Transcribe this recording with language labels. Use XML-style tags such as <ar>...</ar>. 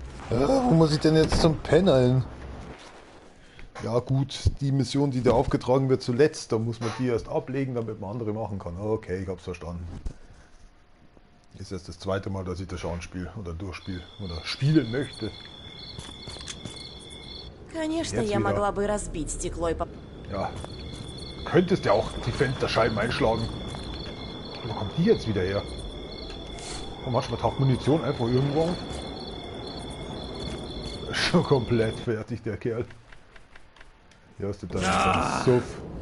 <de>Wo muss ich denn jetzt zum Pendeln? Ja gut, die Mission, die da aufgetragen wird zuletzt, da muss man die erst ablegen, damit man andere machen kann. Okay, ich hab's verstanden. Ist jetzt das 2. Mal, dass ich das anspiele oder durchspiele oder spielen möchte.</de> <ru>Конечно, я могла бы разбить стекло и...</ru> <de>Ja, könntest ja auch die Fensterscheiben einschlagen. Wo kommt die jetzt wieder her? Und manchmal taucht Munition einfach irgendwo auf. Schon komplett fertig, der Kerl. Hier hast du deinen Suff.</de>